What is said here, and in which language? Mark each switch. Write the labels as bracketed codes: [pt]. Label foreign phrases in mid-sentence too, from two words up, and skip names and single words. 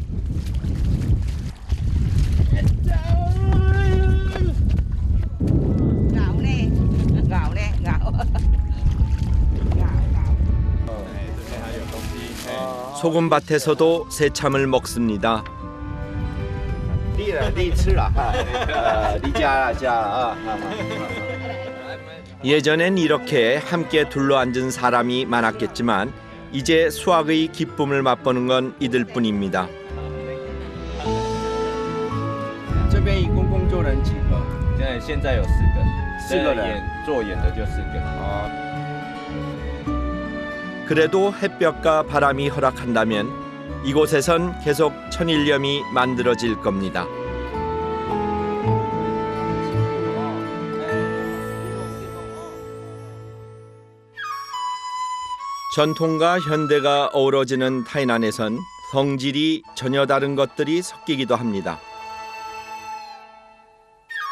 [ko] 소금밭에서도 새참을 먹습니다. 예전엔 이렇게 함께 둘러앉은 사람이 많았겠지만 이제 수확의 기쁨을 맛보는 건 이들 뿐입니다. [zh] 这边一共就人几个？现在有4个人，做眼的就4个。 [ko] 그래도 햇볕과 바람이 허락한다면 이곳에선 계속 천일염이 만들어질 겁니다. 전통과 현대가 어우러지는 타이난에선 성질이 전혀 다른 것들이 섞이기도 합니다.